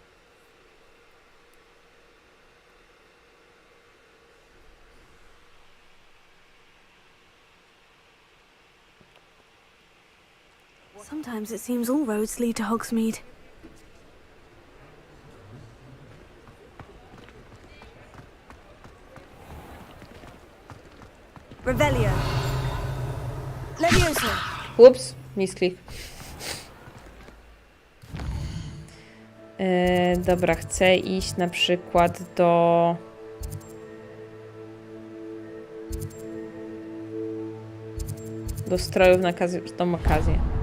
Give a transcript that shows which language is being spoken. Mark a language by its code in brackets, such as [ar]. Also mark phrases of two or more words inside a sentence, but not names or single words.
[en] Sometimes it seems all roads lead to Hogsmeade. [pl] Revelio. Levioso. Ups, misklik. Dobra, chcę iść na przykład do... strojów na tą okazję.